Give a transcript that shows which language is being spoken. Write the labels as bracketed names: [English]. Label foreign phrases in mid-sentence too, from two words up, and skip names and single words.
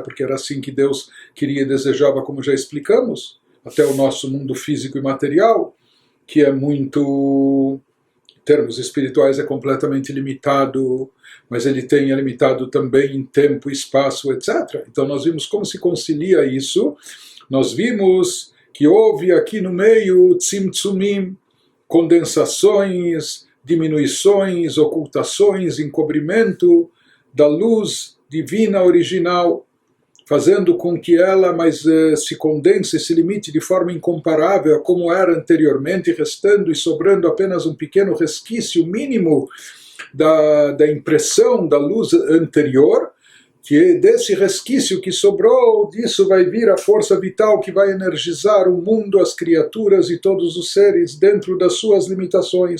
[Portuguese] Porque era assim que Deus queria e desejava, como já explicamos, até o nosso mundo físico e material, que é muito, em termos espirituais, é completamente limitado, mas ele é limitado também em tempo, espaço, etc. Então nós vimos como se concilia isso. Nós vimos que houve aqui no meio tzimtzumim, condensações, diminuições, ocultações, encobrimento da luz divina original, fazendo com que ela se condense, se limite de forma incomparável a como era anteriormente, restando e sobrando apenas um pequeno resquício mínimo da impressão da luz anterior, que desse resquício que sobrou, disso vai vir a força vital que vai energizar o mundo, as criaturas e todos os seres dentro das suas limitações.